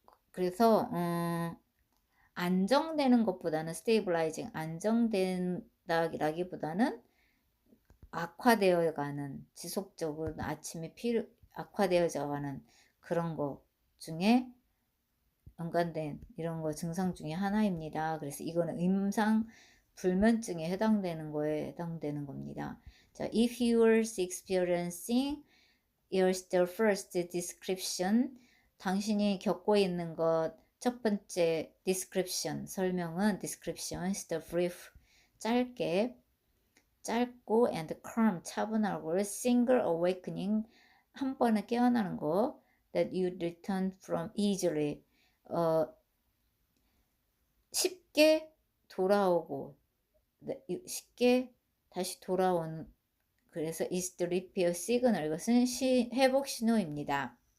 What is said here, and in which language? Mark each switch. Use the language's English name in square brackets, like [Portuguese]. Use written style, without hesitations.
[Korean] 그래서 안정되는 것보다는 stabilizing, 안정된다기보다는 악화되어가는, 지속적으로 아침에 악화되어가는 그런 것 중에 연관된 이런 거 증상 중에 하나입니다. 그래서 이거는 임상 불면증에 해당되는 겁니다. [English] 자, if you are experiencing, here's the first description. [Korean] 당신이 겪고 있는 것, 첫 번째 description, 설명은 [English] description is the brief, [Korean] 짧고 [English] and calm, [Korean] 차분하고, [English] single awakening, [Korean] 한 번에 깨어나는 거, [English] that you return from easily, [Korean] 쉽게 돌아오고, 쉽게 다시 돌아온, 그래서 [English] is the repair signal, [Korean] 이것은 회복 신호입니다.